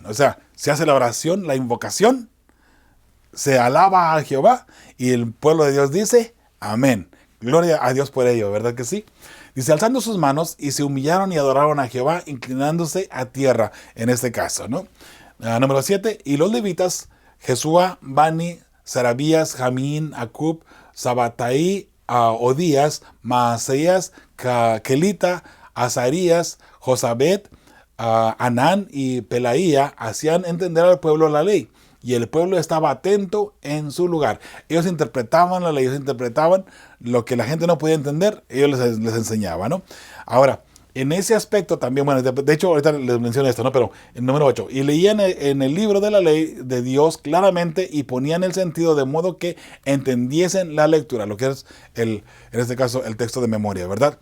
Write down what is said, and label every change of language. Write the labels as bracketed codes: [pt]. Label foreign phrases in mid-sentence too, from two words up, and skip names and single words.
[es] O sea, se hace la oración, la invocación, se alaba a Jehová y el pueblo de Dios dice, amén. Gloria a Dios por ello, ¿verdad que sí? Dice, alzando sus manos y se humillaron y adoraron a Jehová, inclinándose a tierra, en este caso, ¿no? Número 7, y los levitas, Jesúa, Bani, Sarabías, Jamín, Acub, Sabataí, Odías, Maaseías, Kelita, Azarías, Josabet, Anán y Pelaía hacían entender al pueblo la ley. Y el pueblo estaba atento en su lugar. Ellos interpretaban la ley, ellos interpretaban lo que la gente no podía entender, ellos les enseñaban, ¿no? Ahora, en ese aspecto también, bueno, de hecho ahorita les menciono esto, ¿no? Pero el número 8, y leían en el libro de la ley de Dios claramente y ponían el sentido de modo que entendiesen la lectura, lo que es en este caso el texto de memoria, ¿verdad?